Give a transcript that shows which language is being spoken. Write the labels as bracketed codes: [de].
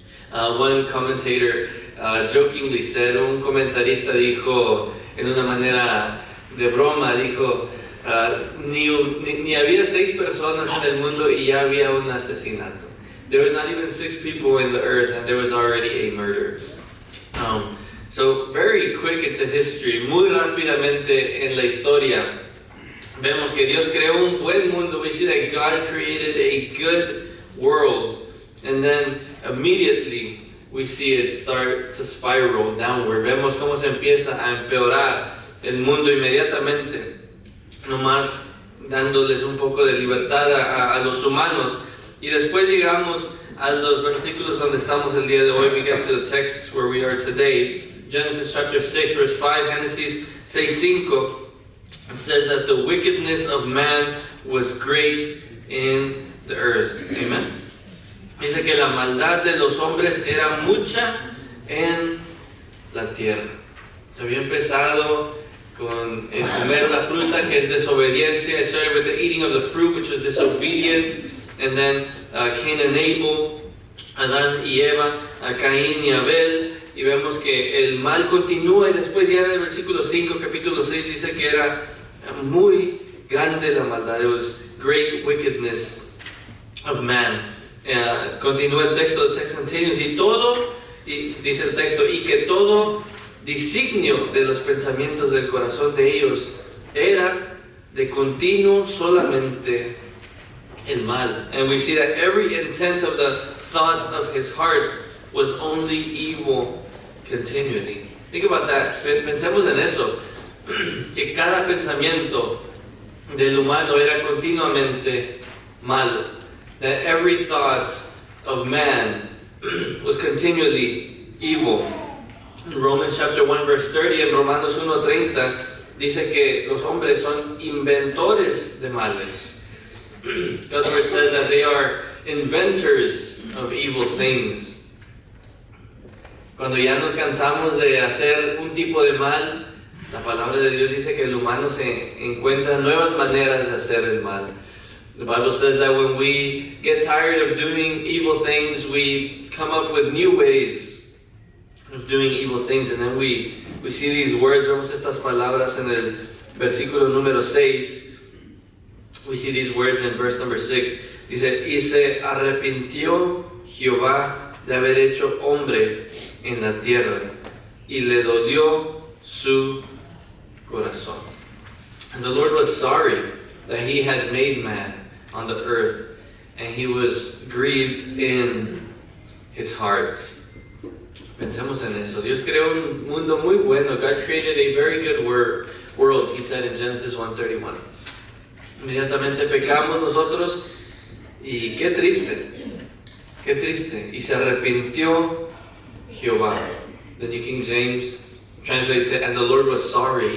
[en] One commentator jokingly said, [es] un comentarista dijo en una manera de broma, dijo, ni había 6 personas en el mundo y ya había un asesinato. [en] There was not even 6 people in the earth and there was already a murder. So very quick into history, [es] muy rápidamente en la historia, vemos que Dios creó un buen mundo. [en] We see that God created a good world, and then immediately we see it start to spiral downward. [es] Vemos cómo se empieza a empeorar el mundo inmediatamente, nomás dándoles un poco de libertad a los humanos. Y después llegamos a los versículos donde estamos el día de hoy. [en] We get to the texts where we are today. Genesis chapter 6 verse 5, Génesis 6:5. It says that the wickedness of man was great in the earth. Amen. [es] Dice que la maldad de los hombres era mucha en la tierra. Se había empezado con el comer la fruta, que es desobediencia. [en] It started with the eating of the fruit, which was disobedience. And then Cain and Abel, [es] Adán y Eva, Caín y Abel. Y vemos que el mal continúa, y después ya en el versículo 5, capítulo 6, dice que era muy grande la maldad. [en] It was great wickedness of man. [es] Continúa el texto, [en] the text continues, [es] y dice el texto, y que todo designio de los pensamientos del corazón de ellos era de continuo solamente el mal. [en] And we see that every intent of the thoughts of his heart was only evil continually. Think about that. [es] Pensemos en eso, que cada pensamiento del humano era continuamente malo. [en] That every thought of man was continually evil. In Romans chapter 1 verse 30, [es] en Romanos 1:30, dice que los hombres son inventores de males. [en] God's word says that they are inventors of evil things. [es] Cuando ya nos cansamos de hacer un tipo de mal, la palabra de Dios dice que el humano se encuentra nuevas maneras de hacer el mal. [en] The Bible says that when we get tired of doing evil things, we come up with new ways of doing evil things. And then we see these words, [es] vemos estas palabras en el versículo número 6. [en] We see these words in verse number 6. [es] Dice, y se arrepintió Jehová de haber hecho hombre en la tierra, y le dolió su corazón. [en] And the Lord was sorry that he had made man on the earth, and he was grieved in his heart. [es] Pensemos en eso. Dios creó un mundo muy bueno. [en] God created a very good world, he said in Genesis 1:31. [es] Inmediatamente pecamos nosotros, y qué triste, y se arrepintió Jehová. [en] The New King James translates it, and the Lord was sorry.